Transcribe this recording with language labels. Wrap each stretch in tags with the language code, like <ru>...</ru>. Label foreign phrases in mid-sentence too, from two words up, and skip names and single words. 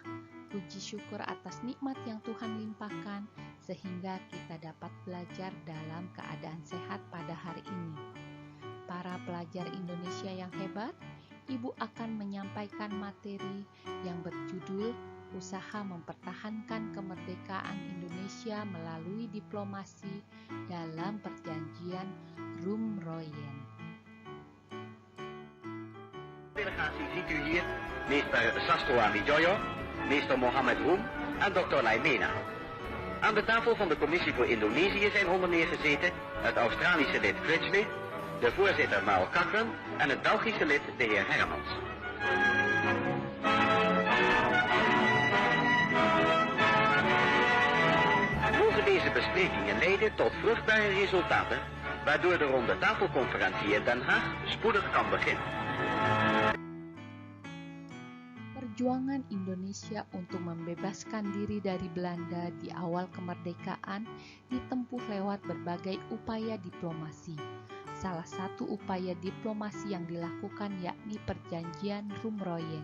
<id>Puji syukur atas nikmat yang Tuhan limpahkan sehingga kita dapat belajar dalam keadaan sehat pada hari ini. Para pelajar Indonesia yang hebat, Ibu akan menyampaikan materi yang berjudul Usaha Mempertahankan Kemerdekaan Indonesia Melalui Diplomasi dalam Perjanjian Roem-Royen.</id> <nl>Delegatie ziet u hier meester Sastro Amijoyo, meester Mohammed Roem en Dr. Laimena. Aan de tafel van de Commissie voor Indonesië zijn onder meer gezeten het Australische lid Critchley, de voorzitter Mao Cochran en het Belgische lid de heer Hermans. Mogen deze besprekingen leiden tot vruchtbare resultaten, waardoor de ronde tafelconferentie in Den Haag spoedig kan beginnen.</nl> <id>Perjuangan Indonesia untuk membebaskan diri dari Belanda di awal kemerdekaan ditempuh lewat berbagai upaya diplomasi. Salah satu upaya diplomasi yang dilakukan yakni Perjanjian Roem-Royen.</id>